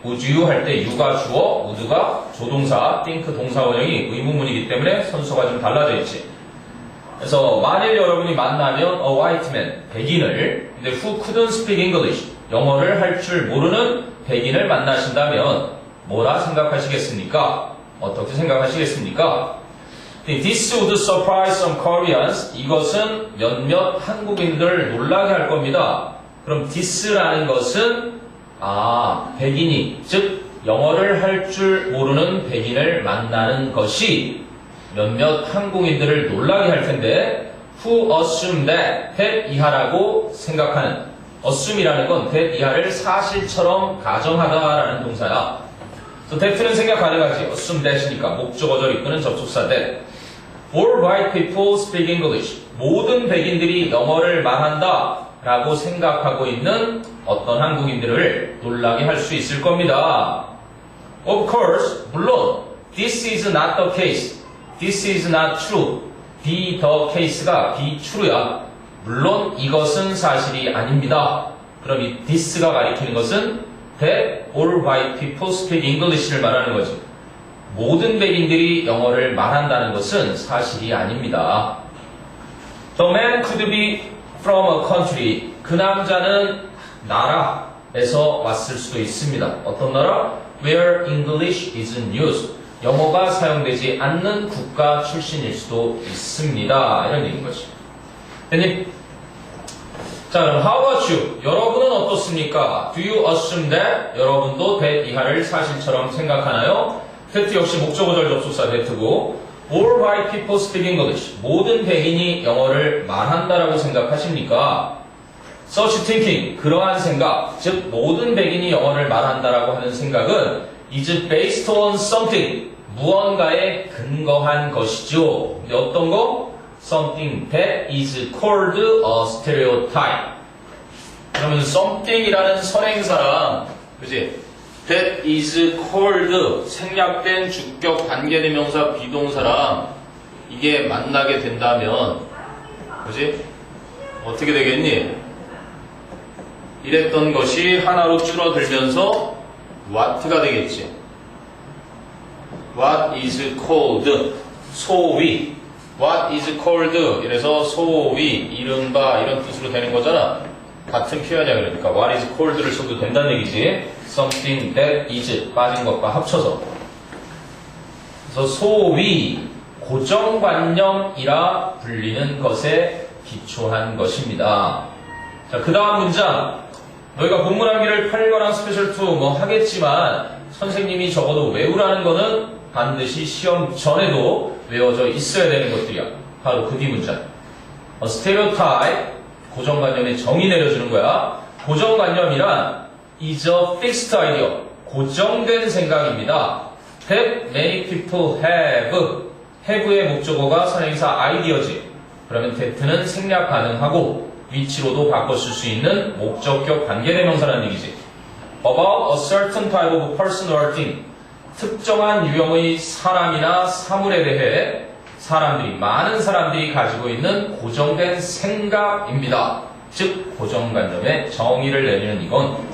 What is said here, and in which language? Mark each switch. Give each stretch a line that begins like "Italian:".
Korean: would you 할 때 you가 주어, would가 조동사, think 동사 원형이 의문문이기 때문에 선수가 좀 달라져 있지. 그래서 만일 여러분이 만나면 a white man, 백인을, 근데 who couldn't speak English, 영어를 할 줄 모르는 백인을 만나신다면 뭐라 생각하시겠습니까? 어떻게 생각하시겠습니까?
English: This would surprise some Koreans.
Korean: 이것은 몇몇 한국인들을 놀라게 할 겁니다. 그럼 this라는 것은 백인이, 즉 영어를 할 줄 모르는 백인을 만나는 것이 몇몇 한국인들을 놀라게 할 텐데 who assume that 이하라고 생각하는, assume이라는 건 that 이하를 사실처럼 가정하다라는 동사야. 그래서 that는 생각 가능하지. assume that이니까 목적어절 이끄는 접속사 that.
English: All white people speak English.
Korean: 모든 백인들이 영어를 말한다 라고 생각하고 있는 어떤 한국인들을 놀라게 할 수 있을 겁니다.
English: Of course,
Korean: 물론
English: this is not the case. This is not true. be the case가 be true야.
Korean: 물론 이것은 사실이 아닙니다. 그럼 이 this가 가리키는 것은 that all white people speak English를 말하는 거지. 모든 백인들이 영어를 말한다는 것은 사실이 아닙니다.
English: The man could be from a country.
Korean: 그 남자는 나라에서 왔을 수도 있습니다. 어떤 나라?
English: Where English isn't used.
Korean: 영어가 사용되지 않는 국가 출신일 수도 있습니다. 이런 얘기인 거지. 됐니? 자, 그럼
English: how about you?
Korean: 여러분은 어떻습니까?
English: Do you assume that?
Korean: 여러분도 that 이하를 사실처럼 생각하나요? that 역시 목적어절 접속사 that고 all white people speak English. 모든 백인이 영어를 말한다라고 생각하십니까? Such thinking, 그러한 생각, 즉 모든 백인이 영어를 말한다라고 하는 생각은
English: is based on something,
Korean: 무언가에 근거한 것이죠. 근데 어떤 거?
English: Something that is called a stereotype.
Korean: 그러면 something이라는 선행사랑, 그지? That is called, 생략된 주격 관계대명사 비동사랑 이게 만나게 된다면, 그지? 어떻게 되겠니? 이랬던 것이 하나로 줄어들면서 what가 되겠지.
English: What is called, 소위.
Korean: What is called, 이래서 소위, 이른바 이런 뜻으로 되는 거잖아. 같은 표현이야. 그러니까 what is called를 써도 된다는 얘기지. Something that is 빠진 것과 합쳐서. 그래서 소위 고정관념이라 불리는 것에 기초한 것입니다. 자, 그 다음 문장. 너희가 본문 암기를 8거랑 스페셜 2 뭐 하겠지만 선생님이 적어도 외우라는 거는 반드시 시험 전에도 외워져 있어야 되는 것들이야. 바로 그 뒤 문장. stereotype, 고정관념의 정의 내려주는 거야. 고정관념이란 is a fixed idea, 고정된 생각입니다. that many people have의 목적어가 선행사 idea지. 그러면 that는 생략 가능하고 위치로도 바꿔쓸 수 있는 목적격 관계대명사라는 얘기지. About a certain type of person or thing, 특정한 유형의 사람이나 사물에 대해 많은 사람들이 가지고 있는 고정된 생각입니다. 즉 고정관념의 정의를 내리는 이건